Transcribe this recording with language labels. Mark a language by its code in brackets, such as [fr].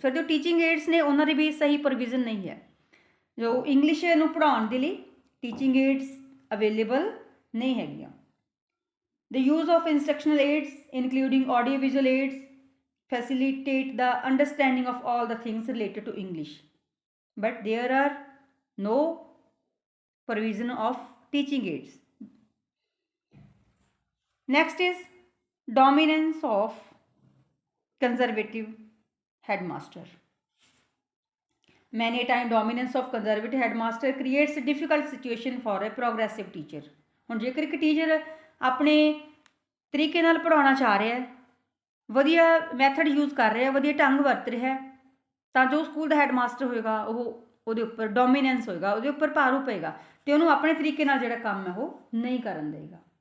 [pa] ਫਿਰ ਜੋ teaching AIDS ਨੇ ਉਹਨਾਂ ਦੀ ਵੀ ਸਹੀ ਪ੍ਰੋਵੀਜ਼ਨ ਨਹੀਂ ਹੈ। ਜੋ ਇੰਗਲਿਸ਼ ਨੂੰ ਪੜ੍ਹਾਉਣ ਦੇ ਲਈ ਟੀਚਿੰਗ ਏਡਸ ਅਵੇਲੇਬਲ ਨਹੀਂ ਹੈਗੀਆਂ। [en] The use of instructional aids including audio visual aids facilitate the understanding of all the things related to English, but there are no provision of teaching aids. Next is dominance of conservative headmaster। Many times dominance of conservative headmaster creates a difficult situation for a progressive teacher। [pa] ਹੁਣ ਜੇਕਰ ਇੱਕ teacher ਆਪਣੇ ਤਰੀਕੇ ਨਾਲ ਪੜ੍ਹਾਉਣਾ ਚਾਹ ਰਿਹਾ ਹੈ, ਵਧੀਆ ਮੈਥਡ ਯੂਜ਼ ਕਰ ਰਿਹਾ, ਵਧੀਆ ਢੰਗ ਵਰਤ ਰਿਹਾ, ਤਾਂ ਜੋ ਸਕੂਲ ਦਾ ਹੈਡਮਾਸਟਰ ਹੋਏਗਾ ਉਹਦੇ ਉੱਪਰ ਡੋਮੀਨੈਂਸ ਹੋਏਗਾ, ਉਹਦੇ ਉੱਪਰ ਭਾਰੂ ਪਏਗਾ ਅਤੇ ਉਹਨੂੰ ਆਪਣੇ ਤਰੀਕੇ ਨਾਲ ਜਿਹੜਾ ਕੰਮ ਹੈ ਉਹ ਨਹੀਂ ਕਰਨ ਦੇਗਾ।